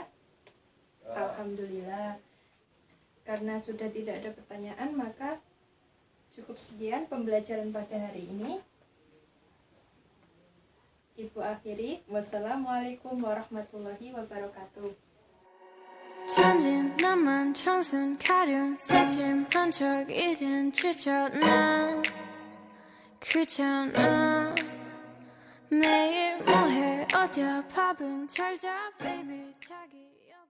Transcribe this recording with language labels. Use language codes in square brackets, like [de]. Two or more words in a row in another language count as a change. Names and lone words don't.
[id] Alhamdulillah. Karena sudah tidak ada pertanyaan, maka cukup sekian pembelajaran pada hari ini. Ibu akhiri. [ar] السلام عليكم ورحمة الله وبركاته. [ko] 천진 나만 청순 가련 새침한 척 이젠 지쳤나 귀찮아 매일 뭐해 어디야 밥은 잘자 baby 자기